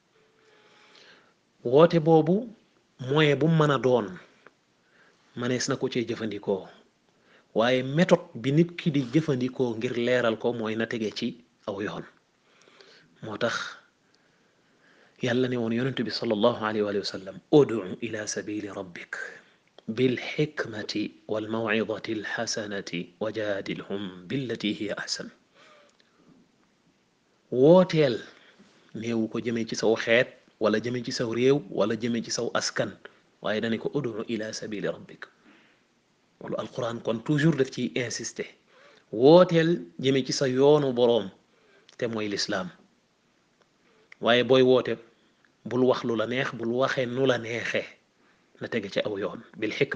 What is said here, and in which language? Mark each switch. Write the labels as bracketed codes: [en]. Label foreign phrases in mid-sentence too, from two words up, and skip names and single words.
[wo] woote boobu moyen bu mën a doon manees na ko cee jëfandikoo waaye méthode bi nit ki di jëfandikoo ngir leeral ko mooy na tege ci aw yoon moo tax yàlla ne woon yonent bi [ar] صلى الله عليه وسلم ادع إلى سبيل ربك بالحكمة والموعظة الحسنة وجادلهم بالتي هي أحسن [wo] wooteel néewu ko jëmee ci saw xeet wala jëmee ci saw réew wala jëmee ci saw askan waaye dane ko [ar] ادع إلى سبيل ربك [wo] wala alquran kon toujours daf ciy insister wooteel jëmee ci sa yoonu boroom te mooy lislaam waaye booy woote bul wax lu la neex bul waxee nu la neexee na tege ci aw yoon bil